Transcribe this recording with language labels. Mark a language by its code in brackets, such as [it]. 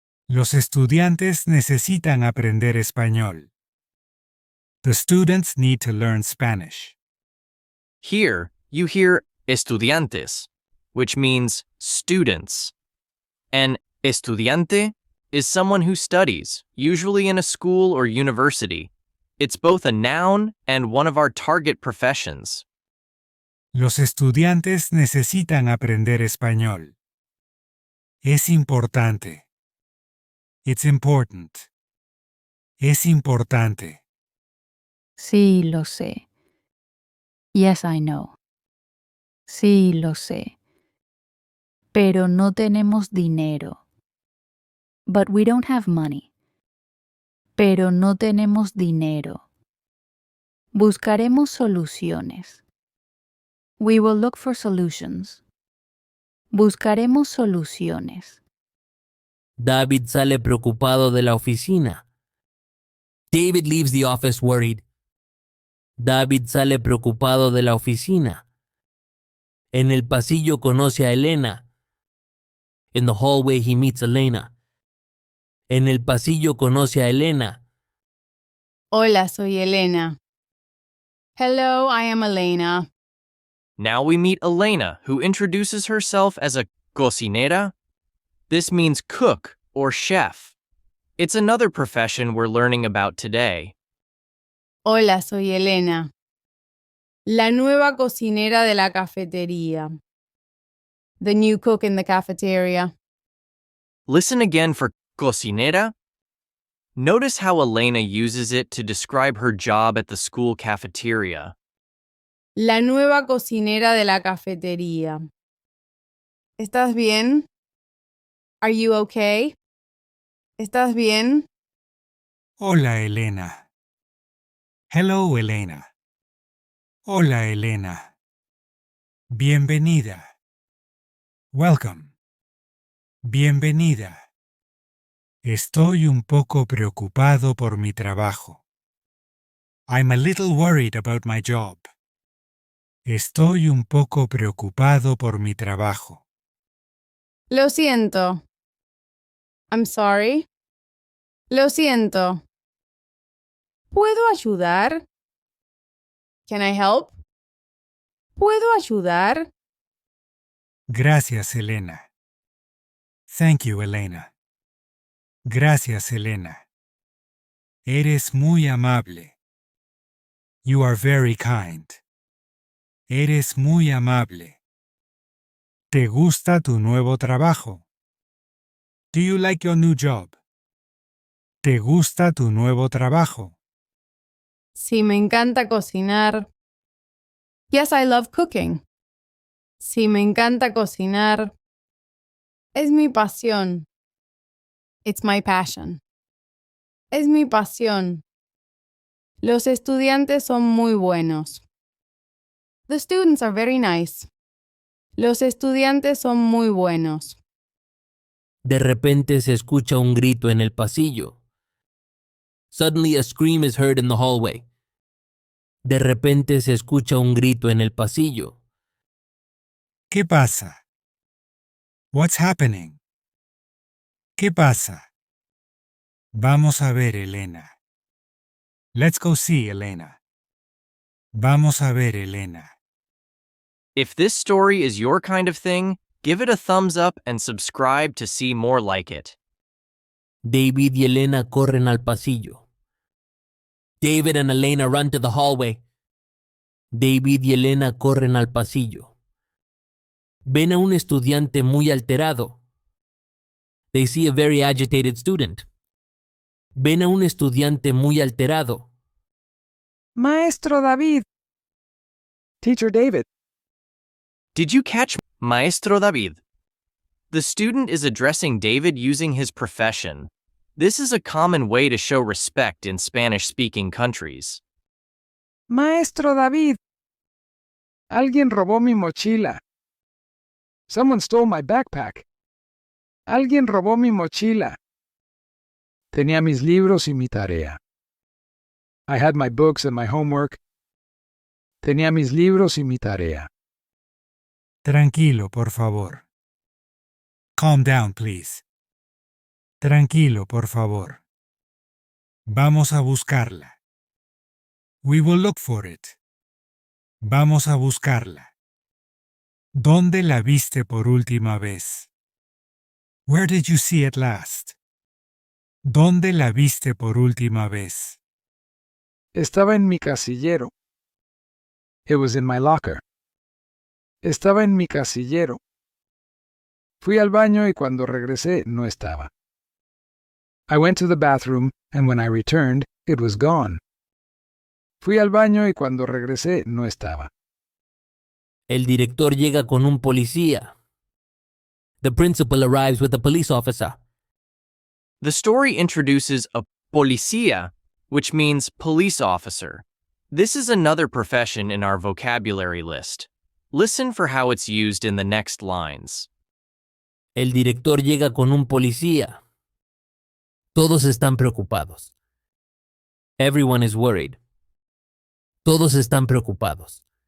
[es] Los estudiantes necesitan aprender español. [en] The students need to learn Spanish. Here, you hear estudiantes, which means students. And estudiante is someone who studies, usually in a school or university. It's both a noun and one of our target professions. [es] Los estudiantes necesitan aprender español. Es importante. [en] It's important. [es] Es importante. Sí, lo sé. [en] Yes, I know. [es] Sí, lo sé. Pero no tenemos dinero. [en] But we don't have money. [es] Pero no tenemos dinero. Buscaremos soluciones. [en] We will look for solutions. [es] Buscaremos soluciones. David sale preocupado de la oficina. [en] David leaves the office worried. [es] David sale preocupado de la oficina. En el pasillo conoce a Elena. [en] In the hallway he meets Elena. [es] En el pasillo conoce a Elena. Hola, soy Elena. [en] Hello, I am Elena. Now we meet Elena, who introduces herself as a cocinera. This means cook or chef. It's another profession we're learning about today. [es] Hola, soy Elena. La nueva cocinera de la cafetería. [en] The new cook in the cafeteria. Listen again for cocinera. Notice how Elena uses it to describe her job at the school cafeteria. [es] La nueva cocinera de la cafetería. ¿Estás bien? [en] Are you okay? [es] ¿Estás bien? Hola, Elena. [en] Hello, Elena. [es] Hola, Elena. Bienvenida. [en] Welcome. [es] Bienvenida. Estoy un poco preocupado por mi trabajo. [en] I'm a little worried about my job. [es] Estoy un poco preocupado por mi trabajo. Lo siento. [en] I'm sorry. [es] Lo siento. ¿Puedo ayudar? [en] Can I help? [es] ¿Puedo ayudar? Gracias, Elena. [en] Thank you, Elena. [es] Gracias, Elena. Eres muy amable. [en] You are very kind. [es] Eres muy amable. ¿Te gusta tu nuevo trabajo? [en] Do you like your new job? [es] ¿Te gusta tu nuevo trabajo? Sí, me encanta cocinar. [en] Yes, I love cooking. [es] Sí, me encanta cocinar. Es mi pasión. [en] It's my passion. [es] Es mi pasión. Los estudiantes son muy buenos. [en] The students are very nice. [es] Los estudiantes son muy buenos. De repente se escucha un grito en el pasillo. [en] Suddenly a scream is heard in the hallway. [es] De repente se escucha un grito en el pasillo. ¿Qué pasa? [en] What's happening? [es] ¿Qué pasa? Vamos a ver, Elena. [en] Let's go see, Elena. [es] Vamos a ver, Elena. [en] If this story is your kind of thing, give it a thumbs up and subscribe to see more like it. [es] David y Elena corren al pasillo. [en] David and Elena run to the hallway. [es] David y Elena corren al pasillo. Ven a un estudiante muy alterado. [en] They see a very agitated student. [es] Ven a un estudiante muy alterado. Maestro David. [en] Teacher David. Did you catch Maestro David? The student is addressing David using his profession. This is a common way to show respect in Spanish-speaking countries. [es] Maestro David. Alguien robó mi mochila. [en] Someone stole my backpack. [es] Alguien robó mi mochila. Tenía mis libros y mi tarea. [en] I had my books and my homework. [es] Tenía mis libros y mi tarea. Tranquilo, por favor. [en] Calm down, please. [es] Tranquilo, por favor. Vamos a buscarla. [en] We will look for it. [es] Vamos a buscarla. ¿Dónde la viste por última vez? [en] Where did you see it last? [es] ¿Dónde la viste por última vez? Estaba en mi casillero. [en] It was in my locker. [es] Estaba en mi casillero. Fui al baño y cuando regresé no estaba. [en] I went to the bathroom and when I returned, it was gone. [es] Fui al baño y cuando regresé no estaba. El director llega con un policía. [en] The principal arrives with a police officer. The story introduces a policía, which means police officer. This is another profession in our vocabulary list. Listen for how it's used in the next lines. [es] El director llega con un policía. Todos están preocupados. [en] Everyone is worried. [es] Todos están preocupados.